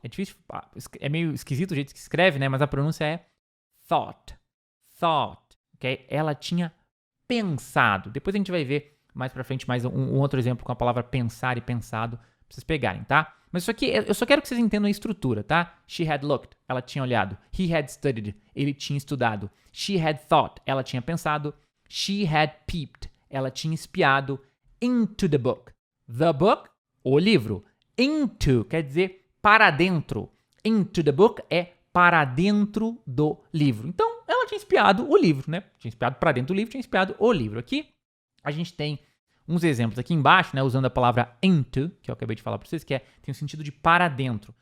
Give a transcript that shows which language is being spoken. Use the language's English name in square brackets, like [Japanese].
[Portuguese] É difícil, é meio esquisito o jeito que se escreve, né? Mas a pronúncia é thought. Ok? Ela tinha pensado. Depois a gente vai ver mais pra frente mais um outro exemplo com a palavra pensar e pensado pra vocês pegarem, tá? Mas isso aqui, eu só quero que vocês entendam a estrutura, tá? [English] She had looked, [Portuguese] ela tinha olhado. [English] He had studied, [Portuguese] ele tinha estudado. [English] She had thought, [Portuguese] ela tinha pensado. [English] She had peeped, [Portuguese] ela tinha espiado. [English] Into the book. The book, o livro. [Portuguese] Into quer dizer para dentro. [English] Into the book [Portuguese] é para dentro do livro. Então, ela tinha espiado o livro, né? Tinha espiado para dentro do livro, tinha espiado o livro. Aqui, a gente tem uns exemplos aqui embaixo, né, usando a palavra into, que eu acabei de falar para vocês, que tem o sentido de para dentro.